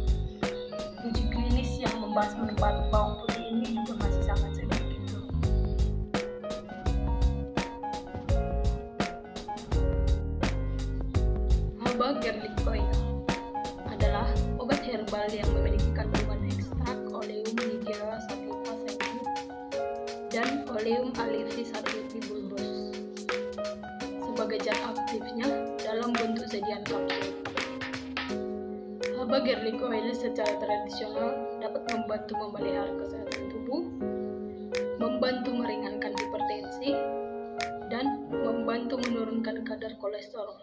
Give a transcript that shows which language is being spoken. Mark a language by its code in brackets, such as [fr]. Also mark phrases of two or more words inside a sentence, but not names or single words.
[id] Uji klinis yang membahas manfaat bawang putih ini juga masih sangat sedikit. Haba garlic oil adalah obat herbal yang memiliki kandungan ekstrak Oleum nigera sativa secum dan Oleum alifti sativa bulbos sebagai zat aktifnya dalam bentuk sediaan kapsul. Haba garlic oil secara tradisional dapat membantu memelihara kesehatan tubuh, membantu meringankan hipertensi, dan membantu menurunkan kadar kolesterol.